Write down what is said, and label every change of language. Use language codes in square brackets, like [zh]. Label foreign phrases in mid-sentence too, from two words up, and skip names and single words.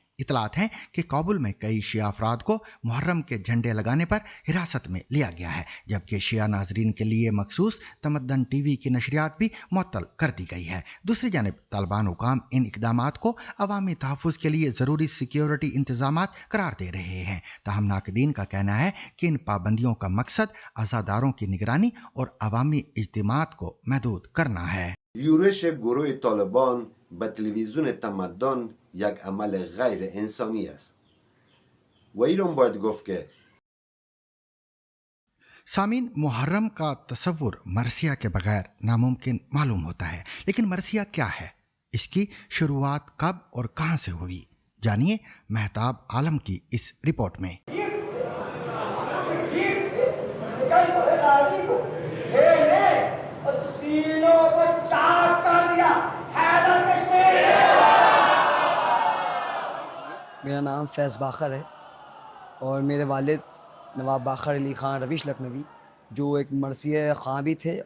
[ur] اطلاعات ہے کہ کابل میں کئی شیعہ افراد کو محرم کے جھنڈے لگانے پر حراست میں لیا گیا ہے، جبکہ شیعہ ناظرین کے لیے مخصوص تمدن ٹی وی کی نشریات بھی معطل کر دی گئی ہے. دوسری جانب طالبان حکام ان اقدامات کو عوامی تحفظ کے لیے ضروری سیکیورٹی انتظامات قرار دے رہے ہیں. تاہم ناقدین کا کہنا ہے کہ ان پابندیوں کا مقصد عزاداروں کی نگرانی اور عوامی اجتماعات کو محدود کرنا ہے. [fa] یورش گروه طالبان به تلویزیون تمدن یک عمل غیر انسانی است و ایران باید گفت که [ur] سامعین، محرم کا تصور مرثیہ کے بغیر ناممکن معلوم ہوتا ہے، لیکن مرثیہ کیا ہے، اس کی شروعات کب اور کہاں سے ہوئی، جانیے مہتاب عالم کی اس رپورٹ میں. میرا نام فیض باقر ہے اور میرے والد نواب باقر علی خان روش لکھنوی جو ایک مرثیہ خواں بھی تھے